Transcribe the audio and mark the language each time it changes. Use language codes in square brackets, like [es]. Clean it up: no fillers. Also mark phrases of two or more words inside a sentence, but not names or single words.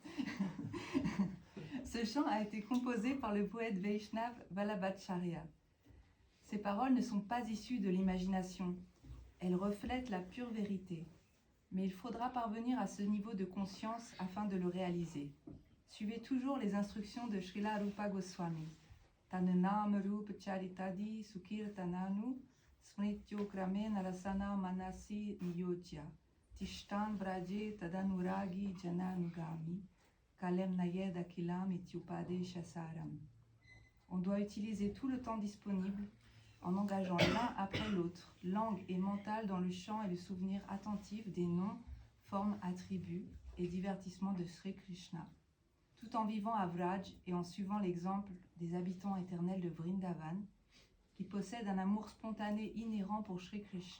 [fr] Ce chant a été composé par le poète Vaishnav Vallabhacharya. Ces paroles ne sont pas issues de l'imagination. Elles reflètent la pure vérité. Mais il faudra parvenir à ce niveau de conscience afin de le réaliser. Suivez toujours les instructions de Srila Rupa Goswami. [sa] Tananam Rupa Charitadi Sukirtananu Smrityo Krame Narasana Manasi Niyojya Tishtan Vraje Tadanuragi Jananugami Kalem Nayed Akilam Ityupade Shasaram. [fr] On doit utiliser tout le temps disponible en engageant l'un après l'autre, langue et mental dans le chant et le souvenir attentif des noms, formes, attributs et divertissements de Sri Krishna, tout en vivant à Vraj et en suivant l'exemple des habitants éternels de Vrindavan, qui possèdent un amour spontané inhérent pour Sri Krishna.